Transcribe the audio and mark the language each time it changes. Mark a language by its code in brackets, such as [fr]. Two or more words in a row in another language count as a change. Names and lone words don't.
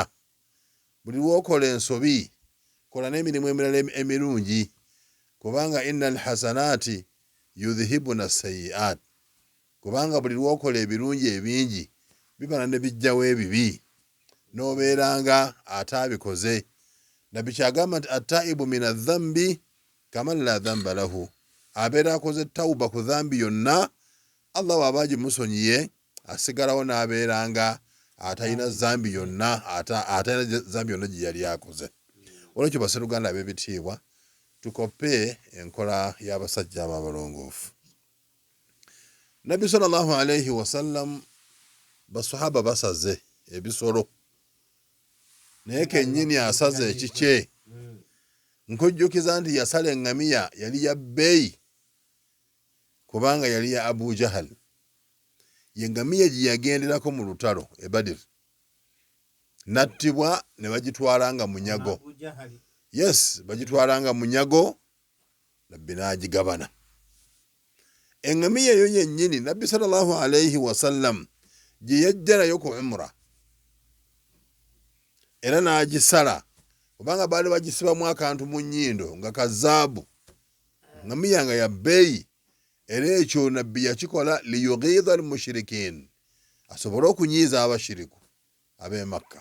[lg] Buli lwokola ensobi kola n'emirimu emirala emirungi, kubanga [ar] إن الحسنات يذهبن السيئات, [lg] kubanga buli lwokola ebirungi ebingi bibala ne bijjawo ebibi, n'obeeranga ataabikoze. Nabbi kyagamba nti [ar] التائب من الذنب كمن لا ذنب له, [lg] abeera akoze tawuba ku dhambi yonna, Allah waba agimusonyiye asigalawo n'abeeranga atalina zambi yonna, atalina zambi yonna gye yali akoze. Olwekyo basiruganda ab'ebitiibwa tukoppe enkola y'abasajja abo abalongoofu. Nabbi [ar] صلى الله عليه وسلم [lg] basahaba basaze ebisolo, naye kennyini asaze ekikye. Nkujjukiza nti yasala eŋŋamiya yali ya bbeeyi, kubanga yali ya Abu Jahal. Ye ŋŋamiya gye yagenderako mu lutalo e Badr, nattibwa ne bagitwalanga munyago. Yes, bagitwalanga munyago, Nabbi n'agigabana. Eŋŋamiya eyo yennyini Nabbi [ar] صلى الله عليه وسلم [lg] gye yajja nayo ku umra, era n'agisala, kubanga baali bagisibamu akantu mu nnyindo nga kazaabu, ŋŋamiya nga ya bbeeyi. Era ekyo Nabbi yakikola [ar] ليغيظ المشركين, [lg] asobole okunyiiza abashiriku ab'e Makka.